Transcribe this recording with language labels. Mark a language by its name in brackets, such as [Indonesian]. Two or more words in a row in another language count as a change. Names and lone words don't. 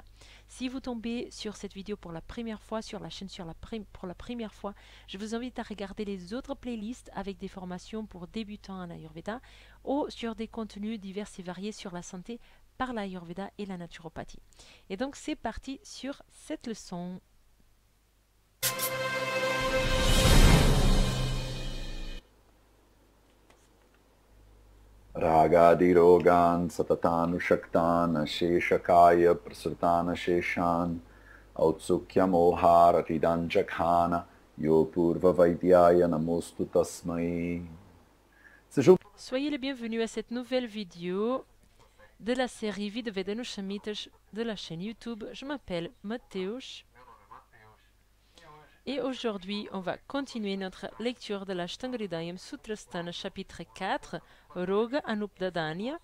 [French] Si vous tombez sur cette vidéo pour la première fois, sur la chaîne pour la première fois, je vous invite à regarder les autres playlists avec des formations pour débutants en Ayurveda ou sur des contenus divers et variés sur la santé par l'Ayurveda et la naturopathie. Et donc c'est parti sur cette leçon. [Sanskrit] रागादिरोगान् सततानुषक्तान् अशेषकायप्रसृतान् अशेषान् औत्सुक्यमोहारतिदान् जघान योऽपूर्ववैद्याय नमोऽस्तु तस्मै. [French] Soyez les bienvenus à cette nouvelle vidéo de la série Vidvedanu Shamitas de la chaîne YouTube. Je m'appelle Mateusz et aujourd'hui on va continuer notre lecture de l'Ashtanga-hridayam Sutrasthana chapitre 4, Roga Anupdadanya.